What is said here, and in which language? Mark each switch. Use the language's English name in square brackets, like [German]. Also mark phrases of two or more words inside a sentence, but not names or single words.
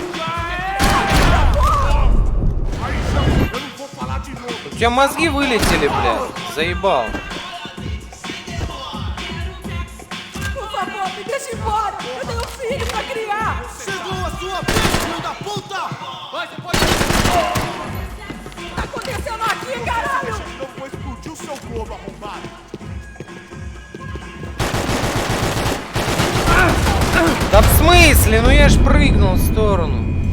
[Russian] У тебя мозги вылетели, блядь. Заебал. [Portuguese] Por favor, me deixa embora. Eu tenho um filho pra criar. Chegou a sua vez, filho da puta. Vai, você pode... O que tá acontecendo aqui, caralho? Eu vou explodir o seu globo, arrombado. [Russian] Да в смысле? Ну я ж прыгнул в сторону.